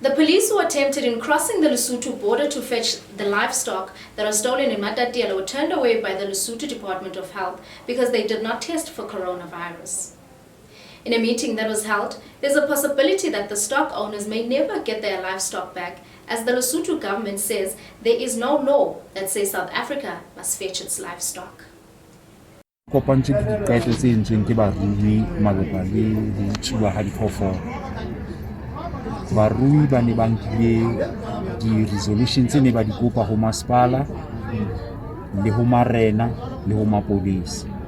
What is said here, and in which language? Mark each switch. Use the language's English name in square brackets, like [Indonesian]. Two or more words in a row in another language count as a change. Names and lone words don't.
[English] The police who attempted in crossing the Lesotho border to fetch the livestock that are stolen in Matatiele were turned away by the Lesotho Department of Health because they did not test for coronavirus. In a meeting that was held, there's a possibility that the stock owners may never get their livestock back, as the Lesotho government says there is no law that says South Africa must fetch its livestock. [Southern Sotho] Kopantse dikaetso tse entsweng ke barui malapa le ditsuwa ha diphoofolo. Barui ba ne ba nkile di-resolution tse ne ba di kopa ho masepala le ho marena le ho mapolesa.